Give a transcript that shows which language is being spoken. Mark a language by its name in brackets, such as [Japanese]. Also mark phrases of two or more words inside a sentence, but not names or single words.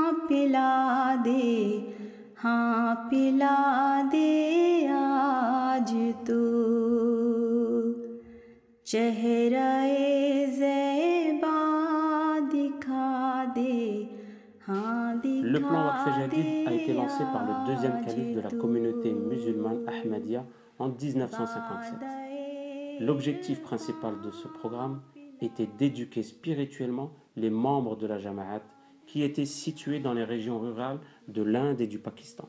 [Hindi] पिला दे हाँ पिला दे आज तू चेहराए ज़ैबा दिखा दे हाँ [French] Le plan [Hindi] दिखा [French] Waqf [Hindi] दे [French] Jadid a été lancé par le deuxième [Hindi] आज [French] calife de la [Hindi] तू [French] communauté musulmane Ahmadiyya en 1957. L'objectif principal de ce programme était d'éduquer spirituellement les membres de la Jama'at qui étaient situés dans les régions rurales de l'Inde et du Pakistan.